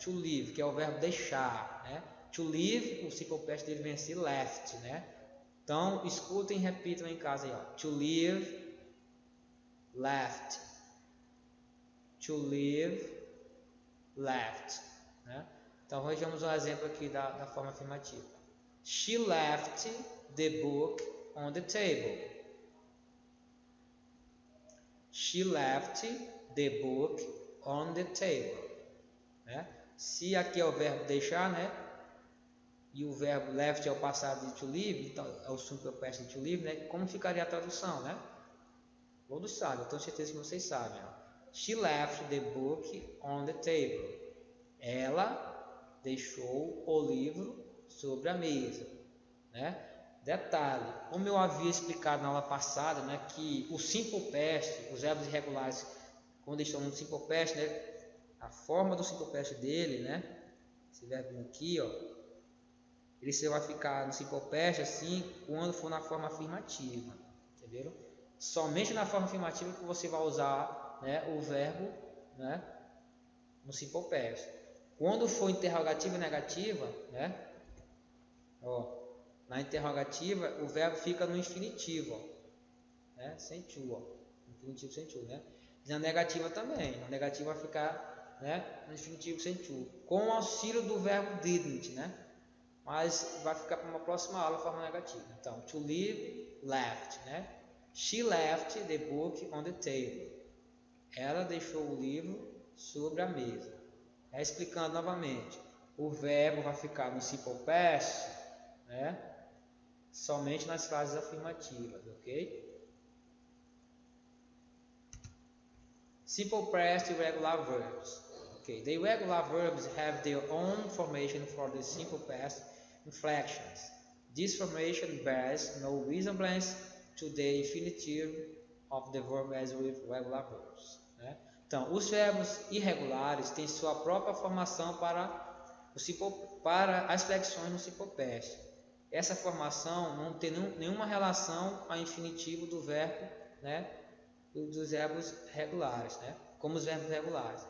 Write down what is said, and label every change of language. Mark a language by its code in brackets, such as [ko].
[pt] To leave, que é o verbo deixar, né? To leave, o simple past dele vem a ser left, né? Então escutem e repitam em casa aí, ó. To leave, left. To leave, left, né? Então vejamos um exemplo aqui da forma afirmativa. [en] She left the book on the table. She left the book on the table, né? [pt] Se aqui é o verbo deixar, né? E o verbo left é o passado de to leave, então é o simple past de to leave, né? Como ficaria a tradução, né? Todos sabem, eu tenho certeza que vocês sabem. Ó. [en] She left the book on the table. [pt] Ela deixou o livro sobre a mesa, né? Detalhe, como eu havia explicado na aula passada, né, que o simple past, os verbos irregulares, quando estão no simple past, né, a forma do simple past dele, né, esse verbo aqui, ó, ele só vai ficar no simple past assim quando for na forma afirmativa, entenderam? Somente na forma afirmativa que você vai usar, né, o verbo, né, no simple past. Quando for interrogativa e negativa, né, ó, na interrogativa o verbo fica no infinitivo, ó, né, sem to, ó, infinitivo sem to, né? E na negativa também, na negativa vai ficar, né, no infinitivo sem to, com o auxílio do verbo didn't, né? Mas vai ficar para uma próxima aula a forma negativa. Então, to leave, left, né? [en] She left the book on the table. [pt] Ela deixou o livro sobre a mesa. Explicando novamente, o verbo vai ficar no simple past, né? Somente nas frases afirmativas, ok? [en] Simple past irregular verbs. Okay, the irregular verbs have their own formation for the simple past inflections. This formation bears no resemblance to the infinitive of the verb as with regular verbs, né? [pt] Então, os verbos irregulares têm sua própria formação para as flexões no simple past. Essa formação não tem nenhuma relação ao infinitivo do verbo, né, dos verbos regulares, né, como os verbos regulares.